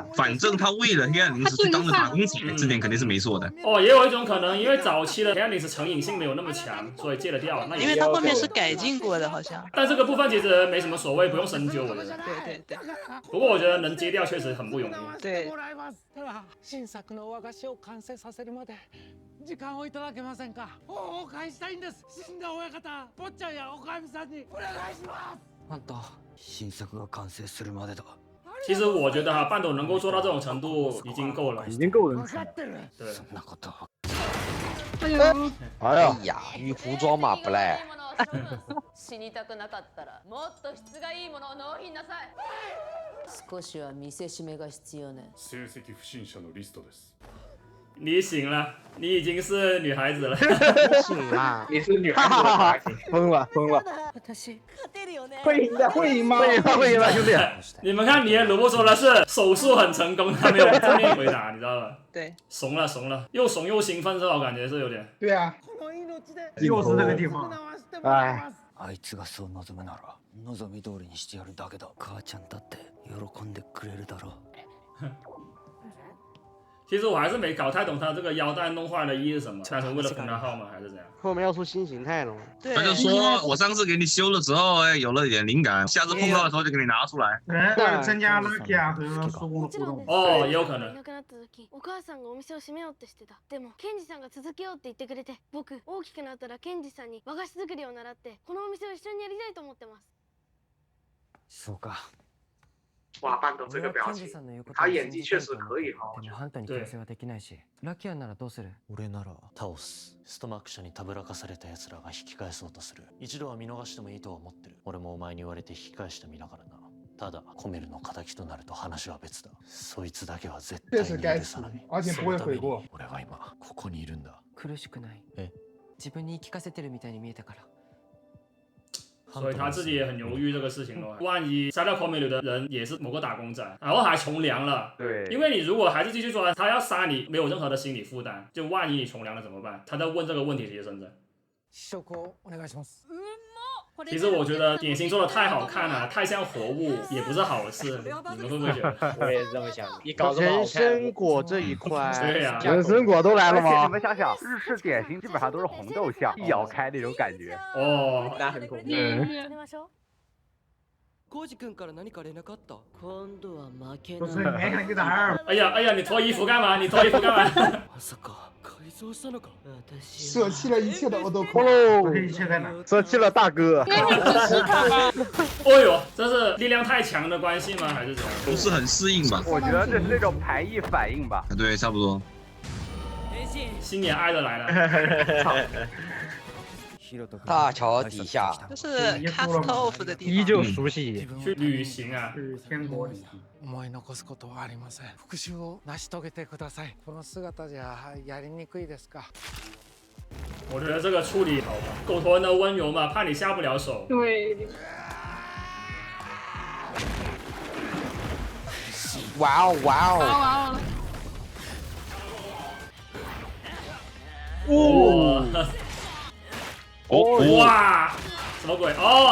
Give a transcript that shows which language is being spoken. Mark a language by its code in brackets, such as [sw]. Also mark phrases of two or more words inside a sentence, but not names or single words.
[zh] 反正他为了黑暗零食去当了打工仔，这点肯定是没错的。哦，也有一种可能，因为早期的黑暗零食成瘾性没有那么强，所以戒了掉。那因为它后面是改进过的，好像。但这个部分其实没什么所谓，不用深究，我觉得。对。不过我觉得能戒掉确实很不容易。对。 [ja] 新作の和菓子を完成させるまで時間をいただけませんか。お返したいんです。死んだ親方、坊ちゃんやおかみさんにお願いします。あんた、新作が完成するまでだ。 [zh] 其实我觉得哈，半斗能够做到这种程度已经够了，已经够人气。对。 [ja] そんなこと。 [zh] 哎呀，与服装嘛不赖。 [ja] 死にたくなかったらもっと質がいいものを納品なさい。少しは見せしめが必要ね。成績不審者のリストです。 [zh] 你醒了，你已经是女孩子了。醒了，你是女孩子了，疯了。会赢的，会赢吗？会赢了，兄弟。你们看，你的鲁布说的是手术很成功，他没有正面回答，你知道吧？对。怂了，又怂又兴奋，是吧？我感觉是有点。对啊，又是这个地方。哎。 [ja] あいつがそう望むなら望み通りにしてやるだけだ。母ちゃんだって喜んでくれるだろう。 [zh] 其实我还是没搞太懂他这个腰带弄坏的意义是什么？单纯为了封他号吗？还是怎样？后面要出新形态了吗？对。他就说我上次给你修了之后，哎，有了一点灵感，下次碰到的时候就给你拿出来。为了增加 Lucky 啊和叔公的互动。哦，也有可能。 [ja] いなくなった時、お母さんがお店を閉めようってしてた。でもケンジさんが続けようって言ってくれて、僕大きくなったらケンジさんに和菓子作りを習ってこのお店を一緒にやりたいと思ってます。そうか。 [zh] 哇，半斗这个表情，他演技确实可以哈。 [ja] でもハンターに強制はできないし、ラキアンならどうする？俺なら倒す。ストマーク社にたぶらかされた奴らが引き返そうとする。一度は見逃してもいいとは思ってる。俺もお前に言われて引き返した身だからな。ただコメルの敵となると話は別だ。そいつだけは絶対に許さない。 [zh] 而且不会悔过。 [ja] 俺は今ここにいるんだ。苦しくない。自分に言い聞かせてるみたいに見えたから。 [zh] 所以他自己也很犹豫这个事情了。万一杀掉 Komi 的人也是某个打工仔，然后还从良了，对，因为你如果还是继续抓，他要杀你没有任何的心理负担，就万一你从良了怎么办？他在问这个问题，其实真的。其实我觉得点心做的太好看了，太像活物，也不是好事。你们会不会觉得？我也是这么想的。你搞这么好人看，参果这一块，对呀，人参果都来了而且你吗？们想想，日式点心基本上都是红豆馅，一咬开那种感觉。哦，那很恐怖。 [ja] コウジ君から何か連絡あった？今度は負け [zh] 不是， [ja] ない。 [zh] 你看个哪儿？哎呀，你脱衣服干嘛？你脱衣服干嘛？まさか改造したのか？舍弃了一切的欧豆骷髅这一切在哪？舍弃了大哥。应该是只是他吧？哦呦，这是力量太强的关系吗？还是怎样？不是很适应吧？我觉得这是那种排异反应吧。对，差不多。新年挨着来了。大桥底下，就是 [en] cast off [zh] 的地方。依旧熟悉。去旅行啊。去天国里。 [ja] 思い残すことはありません。復讐を成し遂げてください。この姿じゃやりにくいですか？ [zh] 我觉得这个处理好吧，狗头人的温柔嘛，怕你下不了手。对。哇哦哇哦！哇哦！哇，什么鬼？哦，